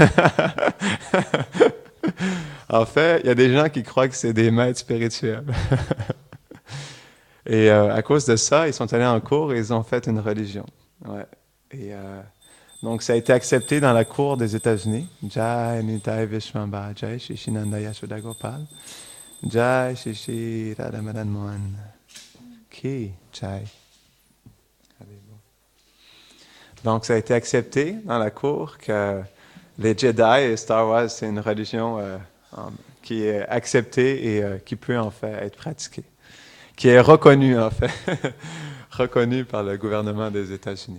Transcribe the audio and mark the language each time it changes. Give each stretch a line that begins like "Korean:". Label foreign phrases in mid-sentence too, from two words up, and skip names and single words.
French: En fait, il y a des gens qui croient que c'est des maîtres spirituels. Et à cause de ça, ils sont allés en cours et ils ont fait une religion. Ouais. Et donc, ça a été accepté dans la cour des États-Unis.
Sanskrit: Jai Nitai Vishwamba, Jai Shishinanda Yashoda Gopal, Jai Shishi Radha Madan Mohan, Ki Jai.
French: Donc, ça a été accepté dans la cour que les Jedi et Star Wars, c'est une religion qui est acceptée et qui peut en fait être pratiquée. qui est reconnu en fait, reconnu par le gouvernement des États-Unis.